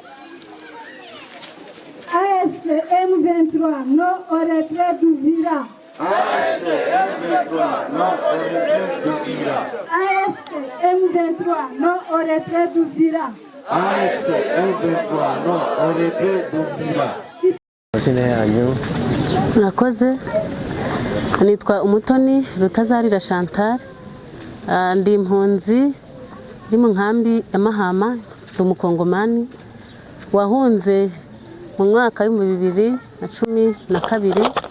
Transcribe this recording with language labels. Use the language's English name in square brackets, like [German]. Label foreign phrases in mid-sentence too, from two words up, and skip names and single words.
[French] AFC M23, non au retrait du Vira. AFC M23, non au retrait du Vira. AFC M23, non au retrait du Vira. AFC M23, non au retrait du Vira. [Kinyarwanda] Murakoze. Nitwa Umutoni Rutazarira Chantal. Ndi impunzi ndi mu nkambi ya Mahama, umukongomani wahunze mu mwaka wa 2012.